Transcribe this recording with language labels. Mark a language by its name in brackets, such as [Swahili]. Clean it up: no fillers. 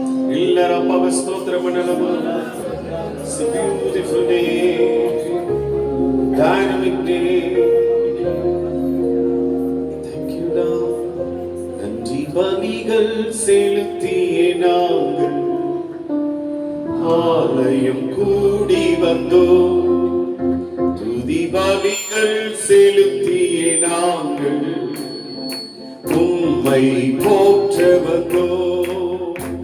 [Tamil] எல்லாரும் அப்பாவை ஸ்தோத்திரம் பண்ணலாமா? [English] It's a beautiful day, dynamic day. Thank you Lord. [Tamil] நன்றி பலிகள் செலுத்தியே நாங்கள் ஆலயம் கூடி வந்தோம். துதி பலிகள் செலுத்தியே நாங்கள் உம்மை போற்ற வந்தோம்.